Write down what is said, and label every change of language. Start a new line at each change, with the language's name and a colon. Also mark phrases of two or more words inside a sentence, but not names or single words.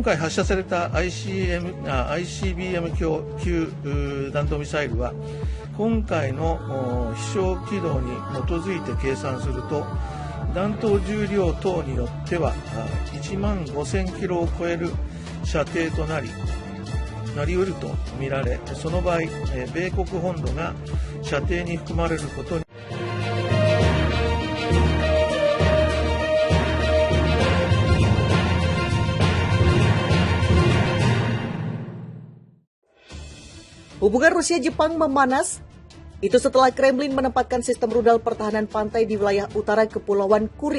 Japanese: 今回発射された ICBM 級弾道ミサイルは、今回の飛翔軌道に基づいて計算すると、弾頭重量等によっては1万5000キロを超える射程となりうると見られ、その場合、米国本土が射程に含まれることに
Indonesian: Hubungan Rusia-Jepang memanas, itu setelah Kremlin menempatkan sistem rudal pertahanan pantai di wilayah utara Kepulauan Kuril.